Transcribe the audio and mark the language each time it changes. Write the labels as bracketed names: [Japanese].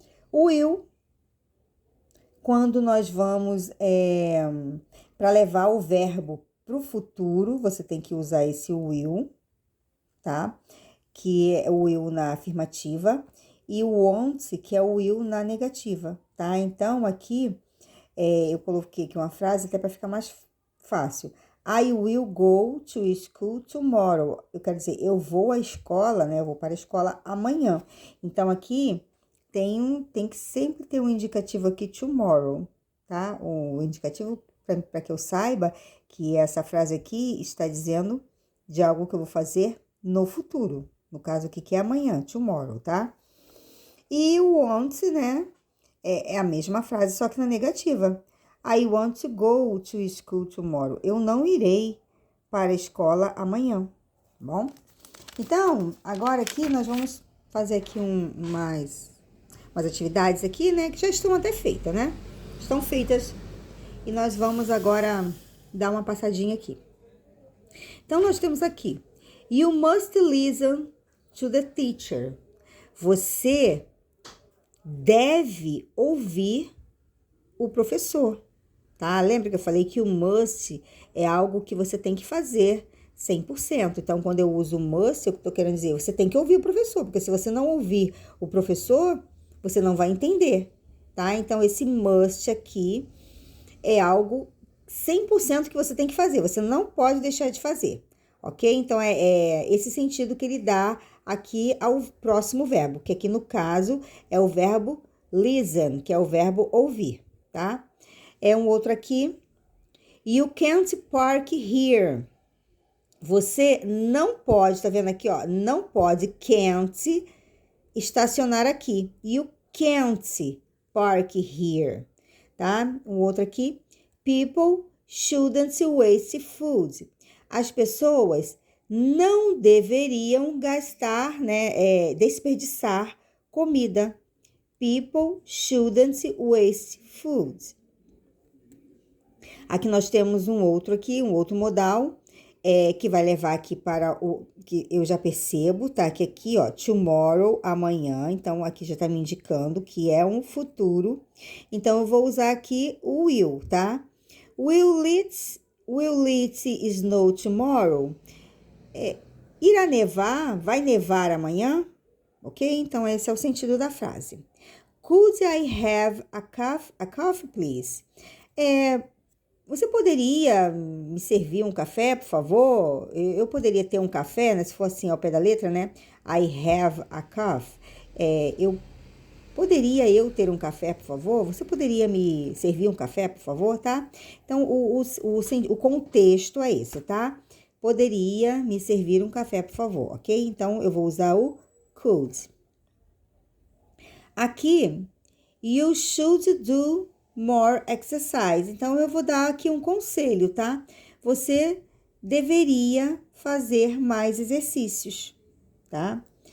[Portuguese] O will, quando nós vamos para levar o verbo para o futuro, você tem que usar esse will, tá? Que é o will na afirmativa, e o won't, que é o will na negativa, tá? Então, aqui, eu coloquei aqui uma frase até para ficar mais fácil. [English] I will go to school tomorrow. [Portuguese] Eu quero dizer, eu vou à escola, né? Eu vou para a escola amanhã. Então, aqui tem que sempre ter um indicativo aqui, tomorrow, tá? O indicativo para que eu saiba que essa frase aqui está dizendo de algo que eu vou fazer no futuro. No caso aqui, que é amanhã, tomorrow, tá? E o want, né? É a mesma frase, só que na negativa. [English] I want to go to school tomorrow. [Portuguese] Eu não irei para a escola amanhã, tá bom? Então, agora aqui nós vamos fazer aqui umas atividades aqui, né? Que já estão até feitas, né? Estão feitas. E nós vamos agora dar uma passadinha aqui. Então, nós temos aqui, you must listen to the teacher. Você deve ouvir o professor, tá? Lembra que eu falei que o must é algo que você tem que fazer 100%. Então, quando eu uso must, eu tô querendo dizer, você tem que ouvir o professor, porque se você não ouvir o professor, você não vai entender, tá? Então, esse must aqui é algo 100% que você tem que fazer, você não pode deixar de fazer, ok? Então, é esse sentido que ele dá aqui ao próximo verbo, que aqui no caso é o verbo listen, que é o verbo ouvir, tá? É um outro aqui, you can't park here. Você não pode, tá vendo aqui, ó, não pode, can't, estacionar aqui. [English] You can't park here, tá? Um outro aqui, people shouldn't waste food. [Portuguese] As pessoas não deveriam gastar, né, desperdiçar comida. [English] People shouldn't waste food. [Portuguese] Aqui nós temos um outro modal, que vai levar aqui para o que eu já percebo, tá? Que aqui, ó, tomorrow, amanhã. Então, aqui já tá me indicando que é um futuro. Então, eu vou usar aqui o will, tá? [English] Will it snow tomorrow? Irá nevar? [Portuguese] Vai nevar amanhã? Ok? Então, esse é o sentido da frase. [English] Could I have a coffee, please? [Portuguese] Você poderia me servir um café, por favor? Eu poderia ter um café, né? Se for assim ao pé da letra, né? I have a coffee. Poderia eu ter um café, por favor? Você poderia me servir um café, por favor, tá? Então, o contexto é esse, tá? Poderia me servir um café, por favor, ok? Então, eu vou usar o could. [English] Aqui, you should do more exercise. [Portuguese] Então, eu vou dar aqui um conselho, tá? Você deveria fazer mais exercícios, tá?